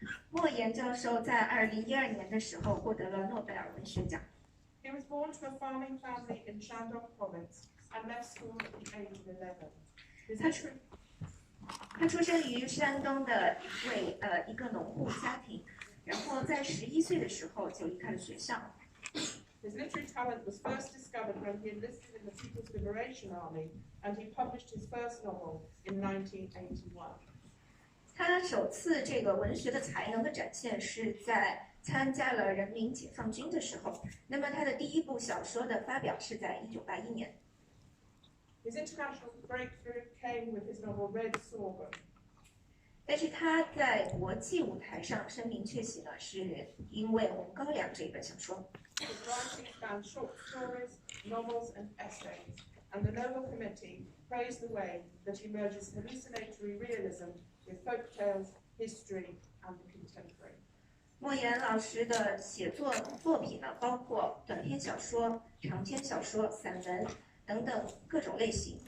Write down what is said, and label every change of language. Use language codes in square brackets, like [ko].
[zh] 莫言教授在2012年的时候获得了诺贝尔文学奖。 [en] He was born to a farming family in Shandong Province and left school at the age of 11. [zh] 他出生于山东的一个农户家庭，然后在11岁的时候就离开了学校。 [en] His literary talent was first discovered when he enlisted in the People's Liberation Army, and he published his first novel in 1981. [zh] 他首次这个文学的才能的展现是在参加了人民解放军的时候。那么他的第一部小说的发表是在1981年。 [en] His international breakthrough came with his novel Red Sorghum. [zh] 但是他在国际舞台上声名鹊起呢，是因为《红高粱》这本小说。 [en] His writing spanned short stories, novels, and essays, and the Nobel Committee praised the way that he merges hallucinatory realism with folk tales, history, and the contemporary. [zh] 莫言老师的写作作品呢，包括短篇小说、长篇小说、散文等等各种类型。